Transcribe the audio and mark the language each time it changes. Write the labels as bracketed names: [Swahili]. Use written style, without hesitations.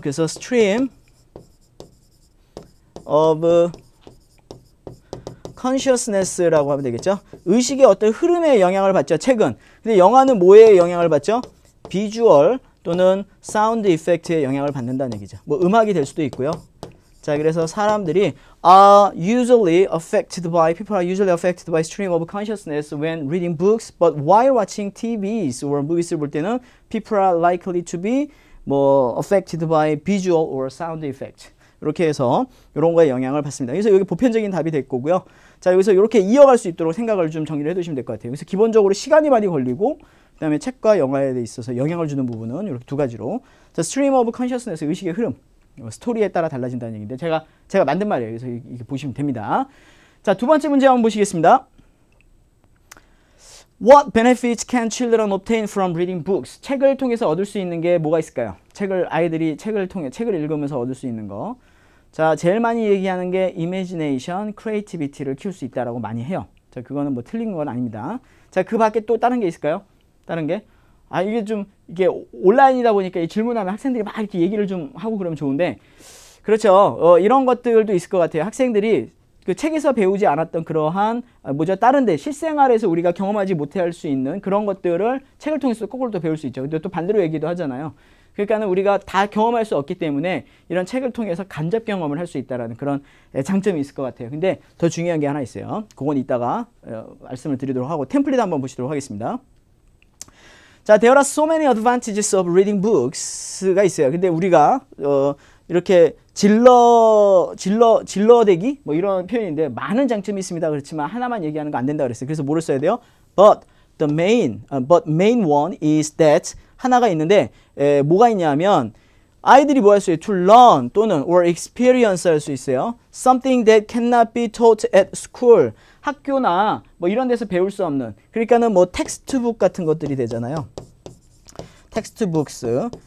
[Korean] 그래서 stream of consciousness라고 하면 되겠죠. 의식의 어떤 흐름에 영향을 받죠. 책은. 근데 영화는 뭐에 영향을 받죠? 비주얼 또는 사운드 이펙트에 영향을 받는다는 얘기죠. 뭐 음악이 될 수도 있고요. 자, 그래서 사람들이 [English] people are usually affected by stream of consciousness when reading books, but while watching TVs or movies [Korean] 를 볼 때는 [English] people are likely to be 뭐 affected by visual or sound effect. [Korean] 이렇게 해서 이런 거에 영향을 받습니다. 그래서 여기 보편적인 답이 될 거고요. 자, 여기서 이렇게 이어갈 수 있도록 생각을 좀 정리를 해두시면 될 것 같아요. 그래서 기본적으로 시간이 많이 걸리고 그 다음에 책과 영화에 있어서 영향을 주는 부분은 이렇게 두 가지로. 자, stream of consciousness, 의식의 흐름. 스토리에 따라 달라진다는 얘기인데 제가 만든 말이에요. 그래서 이렇게 보시면 됩니다. 자, 두 번째 문제 한번 보시겠습니다. [English] What benefits can children obtain from reading books? [Korean] 책을 통해서 얻을 수 있는 게 뭐가 있을까요? 아이들이 책을 읽으면서 얻을 수 있는 거. 자, 제일 많이 얘기하는 게 imagination, creativity를 키울 수 있다라고 많이 해요. 자, 그거는 뭐 틀린 건 아닙니다. 자, 그 밖에 또 다른 게 있을까요? 다른 게? 이게 온라인이다 보니까 질문하면 학생들이 막 이렇게 얘기를 좀 하고 그러면 좋은데, 그렇죠. 이런 것들도 있을 것 같아요. 학생들이 그 책에서 배우지 않았던 그러한, 다른데 실생활에서 우리가 경험하지 못할 수 있는 그런 것들을 책을 통해서 거꾸로 또 배울 수 있죠. 근데 또 반대로 얘기도 하잖아요. 그러니까는 우리가 다 경험할 수 없기 때문에 이런 책을 통해서 간접 경험을 할 수 있다는 그런 장점이 있을 것 같아요. 근데 더 중요한 게 하나 있어요. 그건 이따가 말씀을 드리도록 하고 템플릿 한번 보시도록 하겠습니다. [English] 자, there are so many advantages of reading books가 있어요. [Korean] 근데 우리가 이렇게 질러대기 뭐 이런 표현인데 많은 장점이 있습니다. 그렇지만 하나만 얘기하는 거 안 된다 그랬어요. 그래서 뭐를 써야 돼요? [English] But main one is that [Korean] 하나가 있는데 뭐가 있냐면 아이들이 뭐 할 수 있어요? [English] To learn 또는 or experience [Korean] 할 수 있어요. [English] Something that cannot be taught at school. [Korean] 학교나 뭐 이런 데서 배울 수 없는, 그러니까는 뭐 텍스트북 같은 것들이 되잖아요. 텍스트북스.